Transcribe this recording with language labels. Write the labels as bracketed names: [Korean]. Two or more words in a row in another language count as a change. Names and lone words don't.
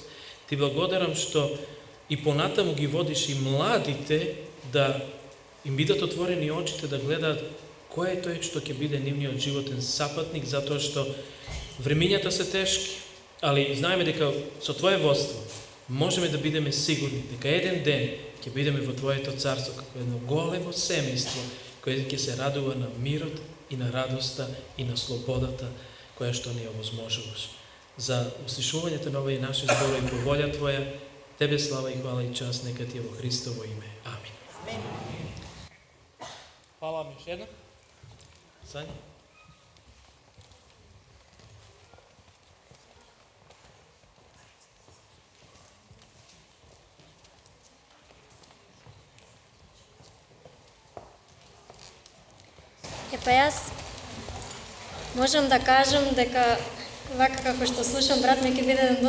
[Macedonian] Ти благодарам што и понатаму ги водиш и младите да им бидат отворени очите да гледаат кој е тој што ќе биде нивниот животен сапатник, затоа што времињата се тешки, али знаеме дека со Твое водство можеме да бидеме сигурни дека еден ден ќе бидеме во Твоето царство како едно големо семејство кое ќе се радува на мирот и на радоста и на слободата која што ни овозможуваш. За услишувањето на овие наши зборови по волја Твоја, Тебе слава и хвала и час, нека Ти е во Христово име. Амин. [Serbian] Hvala vam još jednom. Sanja. [Macedonian] Па јас можам да кажам дека вака како што слушам брат ми ќе